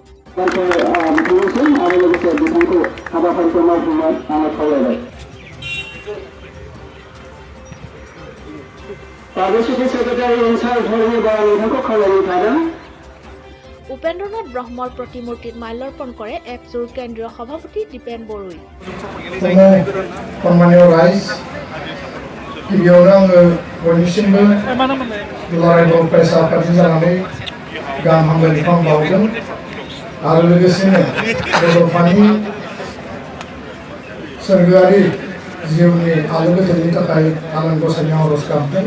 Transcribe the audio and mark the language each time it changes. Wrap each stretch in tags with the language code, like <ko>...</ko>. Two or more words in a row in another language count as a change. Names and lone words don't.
<as>উপেন্দ্ৰনাথ ব্ৰহ্মৰ প্ৰতিমূৰ্তিত মাল্যাৰ্পণ কৰে এফচুৰ কেন্দ্ৰীয় সভাপতি দীপেন বড়োই।</as> <brx>गिबियावनो आङो बयनिसिमबो दुलाराय बर' फरायसा आफादनि जानानै गाहाम हामलायनायखौ आं बावदों आरो लोगोसेनो बड'फानि सोरगोआरि जिउनि आलो गोजोननि थाखाय आनान गसाइनि आर'ज गाबदों।</brx>